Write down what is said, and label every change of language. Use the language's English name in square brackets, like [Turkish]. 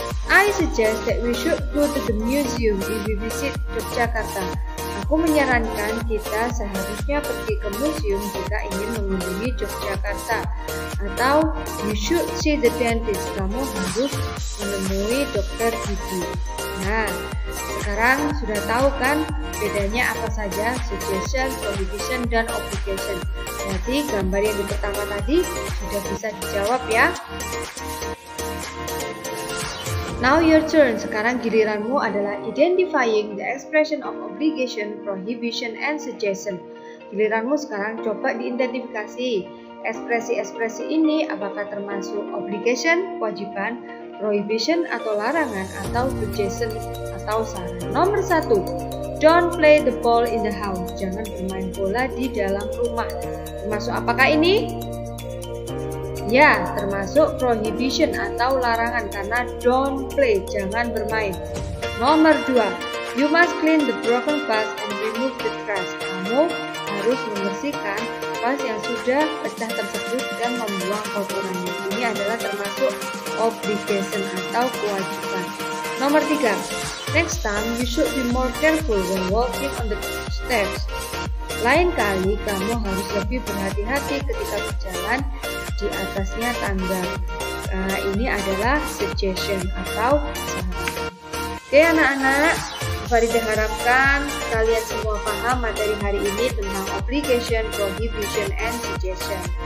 [English] I suggest that we should go to the museum if we visit Yogyakarta. [Indonesian] Aku menyarankan kita seharusnya pergi ke museum jika ingin mengunjungi Yogyakarta. Atau, [English] you should see the dentist. [Indonesian] Kamu harus menemui dokter gigi. Nah, sekarang sudah tahu kan bedanya apa saja suggestion, prohibition, dan obligation. Berarti gambar yang di pertama tadi sudah bisa dijawab ya. [English] Now your turn. [Indonesian] Sekarang giliranmu adalah [English] identifying the expression of obligation, prohibition, and suggestion. [Indonesian] Giliranmu sekarang coba diidentifikasi. Ekspresi-ekspresi ini apakah termasuk obligation, kewajiban, prohibition atau larangan, atau suggestion atau saran. Nomor 1, [English] don't play the ball in the house. [Indonesian] Jangan bermain bola di dalam rumah. Termasuk apakah ini? Ya, termasuk prohibition atau larangan karena [English] don't play, [Indonesian] jangan bermain. Nomor 2, [English] you must clean the broken vase and remove the trash. [Indonesian] Kamu harus membersihkan vas yang sudah pecah tersebut dan membuang kotorannya. Ini adalah termasuk obligation atau kewajiban. Nomor 3, [English] next time you should be more careful when walking on the stairs. [Indonesian] Lain kali kamu harus lebih berhati-hati ketika berjalan di atasnya tangga. Ini adalah suggestion atau saran. Oke anak-anak, Farida harapkan kalian semua paham materi hari ini tentang [English] obligation, prohibition, and suggestion.